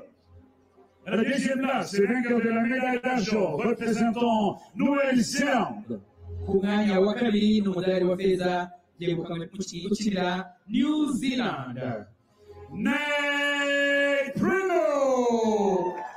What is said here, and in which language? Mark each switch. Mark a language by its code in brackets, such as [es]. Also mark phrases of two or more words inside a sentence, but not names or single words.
[fr] À la deuxième place, et vainqueur de la médaille d'argent représentant Nouvelle-Zélande. [rw] Ku mwanya wa kabiri n'umudari wa feza byegukanywe n'umukinnyi ukinira New Zealand. Nate Pringle.